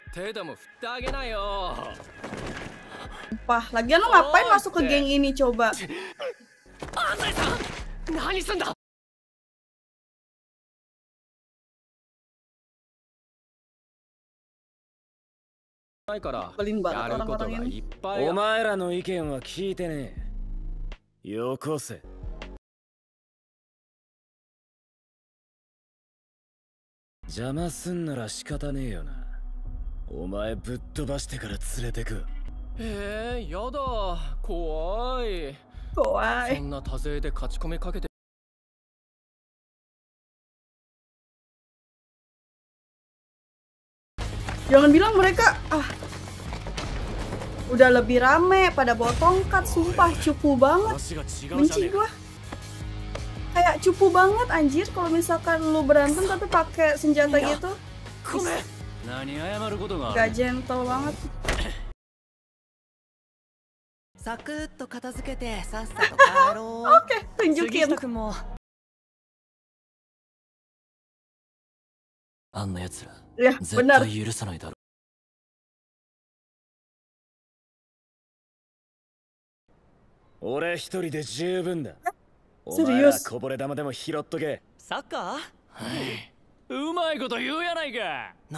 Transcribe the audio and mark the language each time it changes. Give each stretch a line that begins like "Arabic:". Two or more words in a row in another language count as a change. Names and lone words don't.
Indonesian: Sumpah, lagian lo ngapain masuk ke geng ini coba? Belin banget orang-orang ini.
Japanese: お前らの意見は聞いてねえ。よこせ。邪魔すんなら仕方ねえよな。お前ぶっ飛ばしてから連れてく。やだ、怖い。怖い。そんな多勢で勝ち込みかけて。
Indonesian: Jangan bilang mereka udah lebih rame pada bawa tongkat, sumpah cupu banget. Benci gua. Kayak cupu banget anjir kalau misalkan lu berantem tapi pakai senjata gitu. Gak gentle banget. Oke, tunjukin. Ya, benar.
Japanese: Ore 一人で十分だ。
Indonesian: Serius?
Japanese: こぼれ玉でも拾っとけ。サッカー？はい。うまいこと言うやないか。